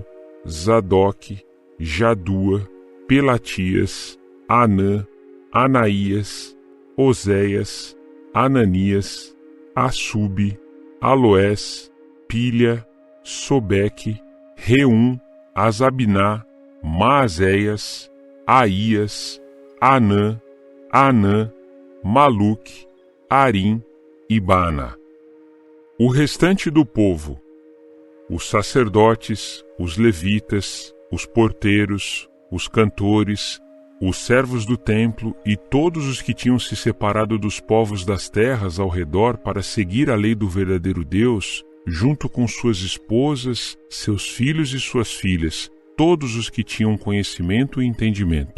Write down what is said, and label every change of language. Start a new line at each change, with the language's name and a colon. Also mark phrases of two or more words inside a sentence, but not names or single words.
Portuguese: Zadok, Jadua, Pelatias, Anã, Anaías, Oséias, Ananias, Assube, Aloés, Pilha, Sobeque, Reum, Azabiná, Maazéias, Aías, Anã, Anã, Maluque, Arim e Baaná. O restante do povo, os sacerdotes, os levitas, os porteiros, os cantores, os servos do templo e todos os que tinham se separado dos povos das terras ao redor para seguir a lei do verdadeiro Deus, junto com suas esposas, seus filhos e suas filhas, todos os que tinham conhecimento e entendimento.